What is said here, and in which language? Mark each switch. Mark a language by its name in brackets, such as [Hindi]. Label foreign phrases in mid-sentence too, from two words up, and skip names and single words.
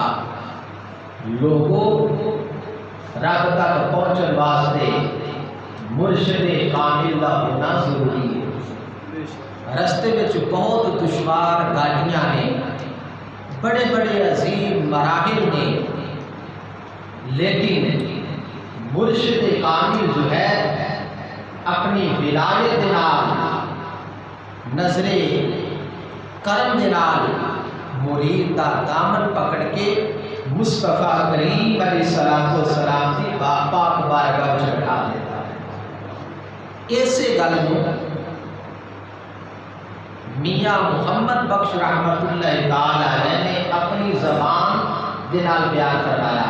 [Punjabi] لوگوں رب تک پہنچنے واسطے مرشد کامل کا ہونا ضروری ہے. رستے میں بہت دشوار گاڑیاں نے، بڑے بڑے عظیم مراحل نے، لیکن مرشد کامل جو ہے اپنی ولایت نال نظر کرم دے نال مرید دا دامن پکڑ کے مصطفیٰ کریم [Arabic] علیہ الصلوۃ والسلام [Punjabi] کی پاک بارگاہ وچ بٹھا دیتا ہے. اسی گل نوں میاں محمد بخش [Arabic] رحمت اللہ تعالی علیہ [Punjabi] نے اپنی زبان دے نال بیان فرمایا.